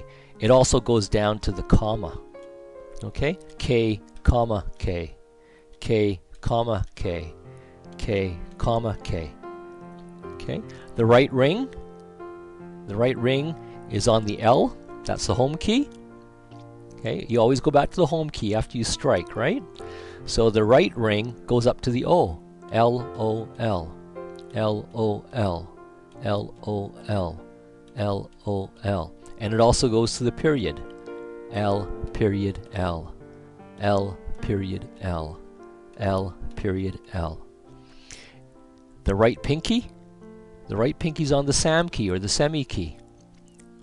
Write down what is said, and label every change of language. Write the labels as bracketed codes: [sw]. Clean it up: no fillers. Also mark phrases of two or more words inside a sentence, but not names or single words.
[en] It also goes down to the comma, okay, K, comma, K, K, comma, K, K, comma, K. Okay, the right ring is on the L. That's the home key. Okay, you always go back to the home key after you strike, right? So the right ring goes up to the O. L, O, L. L, O, L. L, O, L. L, O, L. And it also goes to the period. L, period, L. L, period, L. L, period, L. The right pinky's on the SAM key or the semi key.